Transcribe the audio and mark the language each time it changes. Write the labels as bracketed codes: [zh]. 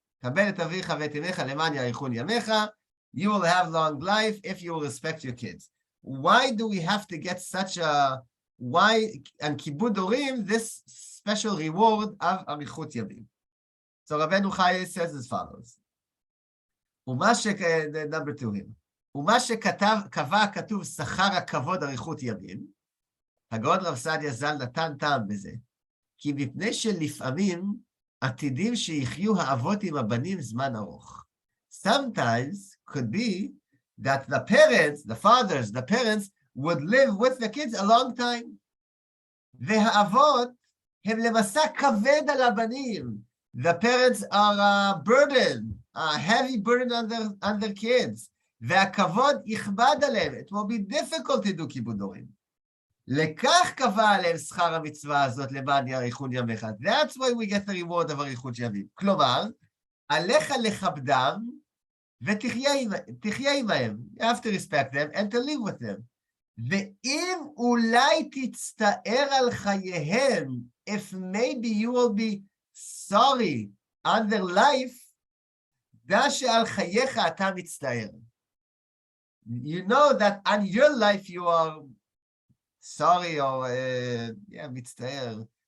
[he] Kabel et avicha v'et imecha leman yarichun yamecha. [en] You will have long life if you will respect your kids. Why do we have to get and kibud orim, this special reward of arichut yamim? So Rabbeinu Chaye says as follows. Number 2 here. [he] ומה שקבע כתוב שכר הכבוד אריכות ימים, הגאון רב סעדיה ז"ל נתן טעם בזה, כי מפני שלפעמים עתידים שיחיו האבות עם הבנים זמן ארוך. [en] Sometimes could be that the parents would live with the kids a long time. [he] והאבות הם למסע כבד על הבנים. [en] The parents are a burden, a heavy burden on their kids. [he] והכבוד יכבד עליהם. [en] It will be difficult to do כיבוד הורים. [he] לכך קבע עליהם שכר המצווה הזאת למען יאריכון ימיך. [en] That's why we get the reward of אריכות ימים. [he] כלומר, עליך לכבדם ותחיה עמהם. [en] You have to respect them and to live with them. [he] ואם אולי תצטער על חייהם, [en] if maybe you will be sorry on their life, [he] דע שעל חייך אתה מצטער. [en] You know that on your life you are sorry or מצטער.